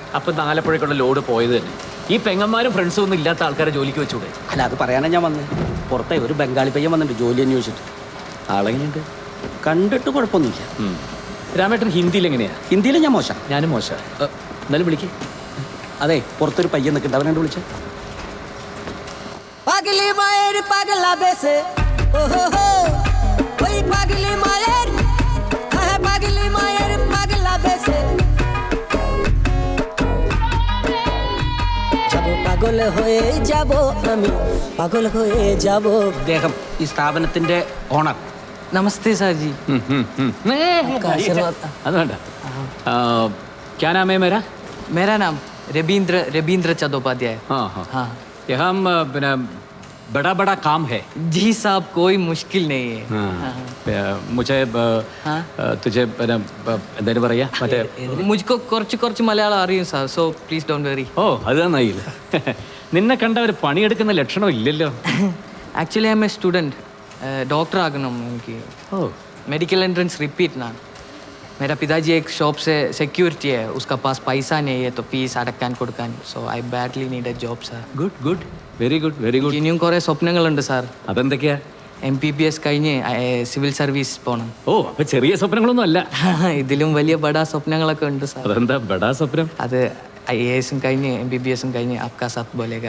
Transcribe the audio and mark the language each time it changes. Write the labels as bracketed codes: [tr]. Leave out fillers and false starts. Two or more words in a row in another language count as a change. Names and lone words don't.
[ml] അപ്പം ആലപ്പുഴയ്ക്കുള്ള ലോഡ് പോയത് തന്നെ. ഈ പെങ്ങന്മാരും ഫ്രണ്ട്സും ഒന്നും ഇല്ലാത്ത ആൾക്കാരെ ജോലിക്ക് വെച്ചൂടെ? അല്ല, അത് പറയാനാണ് ഞാൻ വന്നത്. പുറത്തെ ഒരു ബംഗാളി പയ്യൻ വന്നിട്ടുണ്ട് ജോലി അന്വേഷിച്ചിട്ട്. ആളെങ്ങനെയുണ്ട്? കണ്ടിട്ട് കുഴപ്പമൊന്നുമില്ല. രാമേട്ടൻ ഹിന്ദിയിൽ എങ്ങനെയാ? ഹിന്ദിയിൽ ഞാൻ മോശം. ഞാനും മോശം. എന്നാലും വിളിക്കേ. അതെ, പുറത്തൊരു പയ്യൻ നിൽക്കുന്നുണ്ട്, അവനെ വിളിച്ച. [bn] পাগল হয়ে যাব আমি, পাগল হয়ে যাব. [ml] അദ്ദേഹം ഈ സ്ഥാപനത്തിന്റെ ഓണർ. നമസ്തേ സാർജി. അത് വേണ്ട. [hi] क्या नाम है मेरा? मेरा नाम रबींद्र चट्टोपाध्याय. हाँ. यहाँ बड़ा बड़ा काम है. जी साहब, कोई मुश्किल नहीं है. मुझे तुझे [ml] എന്തായാലും പറയാ മറ്റേ മുജ്കോ കുറച്ച് മലയാളം അറിയും സാർ, [en] so please don't worry. [ml] ഓ അത് നന്നായില്ല. നിന്നെ കണ്ട ഒരു പണിയെടുക്കുന്ന ലക്ഷണം ഇല്ലല്ലോ. [en] actually I am a student. [ml] ഡോക്ടർ ആകണം എനിക്ക്. ഓ [en] medical entrance repeat ना. [hi] मेरा पिताजी एक शॉप से सिक्योरिटी है, उसका पास पैसा नहीं है तो फीस [ml] അടക്കാൻ കൊടുക്കാൻ. [en] so I badly need a job sir. good very good. [ml] ഇനിയും കുറേ സ്വപ്നങ്ങളുണ്ട് സാർ. അതെന്തൊക്കെയാ? MPBS കഴിഞ്ഞ് [en] civil service [ml] പോകണം. ഓ അപ്പൊ ചെറിയ സ്വപ്നങ്ങളൊന്നും അല്ല. ഇതിലും വലിയ ബഡാ സ്വപ്നങ്ങളൊക്കെ ഉണ്ട് സാർ. അതെന്താ ബഡാ സ്വപ്നം? അത് IAS കഴിഞ്ഞ് MBBS കഴിഞ്ഞ് [hi] आपका साथ बोलेगा.